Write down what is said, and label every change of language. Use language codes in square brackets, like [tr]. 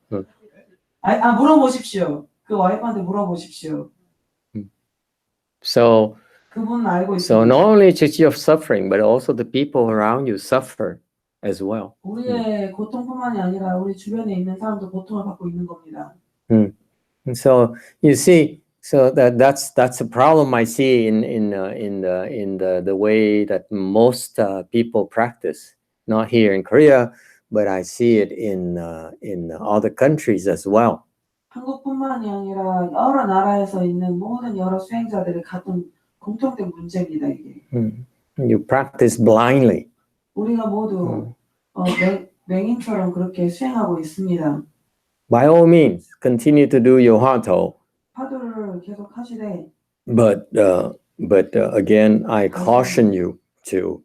[ko] 물어보십시오. 그 와이프한테 물어보십시오. [en] So [ko] 그분은 알고 [en] So [ko] 있습니다. [en] not only just your suffering, but also the people around you suffer as well. [ko] 우리의 고통뿐만이 아니라 우리 주변에 있는 사람도 고통을 받고 있는 겁니다. [en] And so you see, so that's a problem I see in the way that most people practice. Not here in Korea, but I see it in other countries as well. [ko] 한국뿐만이 아니라 여러 나라에서 있는 모든 여러 수행자들의 같은 공통된 문제입니다. 이게. [en] You practice blindly. [ko] 우리가 모두 맹인처럼 그렇게 수행하고 있습니다. [en] By all means, continue to do your 화도. [ko] 화두를 계속 하시되. [en] But again, I caution you to